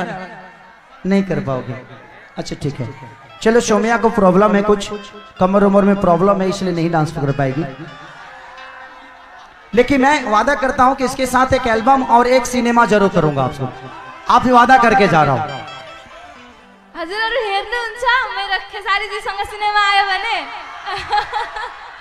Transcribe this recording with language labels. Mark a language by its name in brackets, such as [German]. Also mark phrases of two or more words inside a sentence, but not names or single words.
[Hindi] नहीं कर पाओगे? अच्छा ठीक है, चलो। सोमिया को प्रॉब्लम है, कुछ कमर उमर में प्रॉब्लम है, इसलिए नहीं डांस कर पाएगी। लेकिन मैं वादा करता हूं कि इसके साथ एक एल्बम और एक सिनेमा जरूर करूंगा आपको। आप भी वादा करके जा रहा हूं। [Nepali] हजुरहरु हेर्नुहुन्छ मेरो खेसारी जी सँग सिनेमा आयो भने?